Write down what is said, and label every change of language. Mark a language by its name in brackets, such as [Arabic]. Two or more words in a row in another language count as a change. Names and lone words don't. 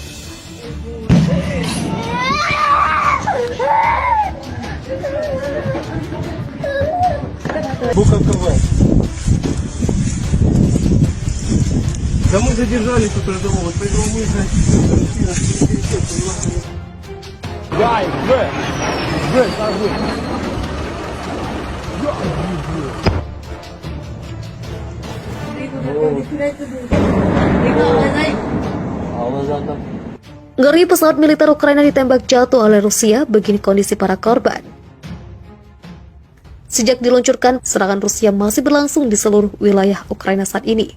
[Russian] Бука КВ. Да мы задержали тут рядового, поэтому мы Дай, скажи. [Indonesian] Ngeri, pesawat militer Ukraina ditembak jatuh oleh Rusia, begini kondisi para korban. Sejak diluncurkan, serangan Rusia masih berlangsung di seluruh wilayah Ukraina saat ini.